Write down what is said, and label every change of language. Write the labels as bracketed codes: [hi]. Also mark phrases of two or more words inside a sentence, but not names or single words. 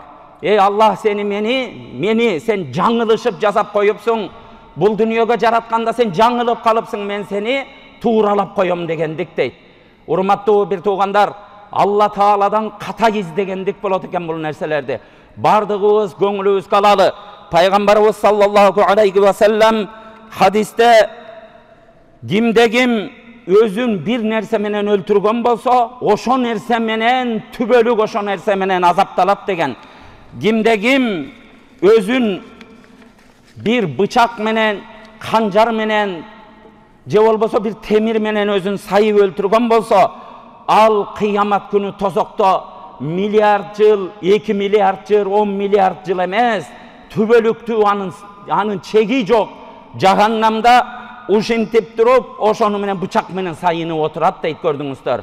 [ky] Алла, сени мени сен жаңылышып жасап коюпсуң, бул дүнүйөгө жаратканда сен жаңылып калыпсың, мен сени тууралап коем дегендик дейт. Урматтуу бир туугандар, Алла Тааладан ката издегендик болот экен бул нерселерди. Бардыгыбыз көңүлүбүзгө алалы. Пайгамбарыбыз [ar] صلى الله عليه وسلم [ky] хадисте кимде ким өзүн бир нерсе менен өлтүргөн болсо, ошо нерсе менен түбөлүк ошо нерсе менен азапталат деген. Кимде ким өзүн бир бычак менен, канжар менен, же болбосо бир темир менен өзүн сайып өлтүргөн болсо, ал кыямат күнү тозокто миллиард жыл, 2 миллиард жыл, 10 миллиард жыл эмес, түбөлүктүү анын чеги жок жаханнамда ушинтип туруп, ошону менен бычак менен сайынып отурат дейт, көрдүңүздөр.